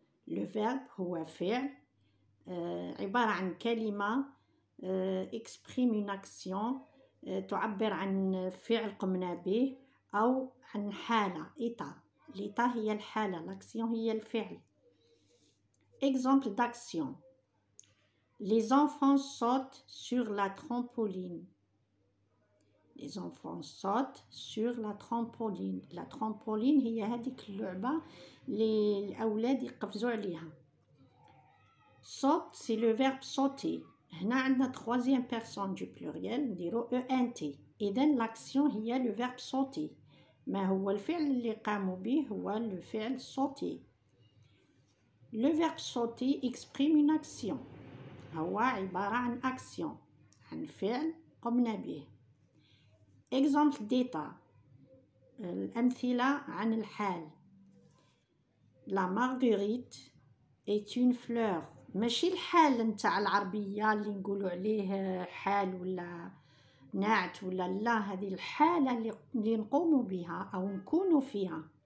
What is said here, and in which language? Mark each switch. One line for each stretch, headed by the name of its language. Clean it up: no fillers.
Arabic: Le verbe هو فعل، عبارة عن كلمة
French: exprime une action،
Arabic: تعبر عن فعل قمنا به أو عن حالة état. l'état هي الحالة، l'action هي الفعل.
French: Exemple d'action. Les enfants sautent sur la trampoline. Les enfants sautent sur la trampoline.
Arabic: La trampoline هي هذيك اللعبة اللي الأولاد يقفزوا عليها.
French: Saute c'est le verbe sauter.
Arabic: هنا عندنا
French: troisième personne du pluriel
Arabic: نديرو
French: ENT.
Arabic: إذن l'action هي le verbe sauter. ما هو الفعل اللي قاموا به؟ هو الفعل sauter.
French: Le verbe sauter exprime une action.
Arabic: هو عبارة عن action، عن فعل قمنا به.
French: Exemple d'état.
Arabic: الأمثلة عن الحال.
French: La marguerite est une fleur.
Arabic: ماشي الحال نتاع العربية اللي نقولوا عليه حال ولا نعت ولا لا، هذه الحالة اللي نقوم بها أو نكون فيها.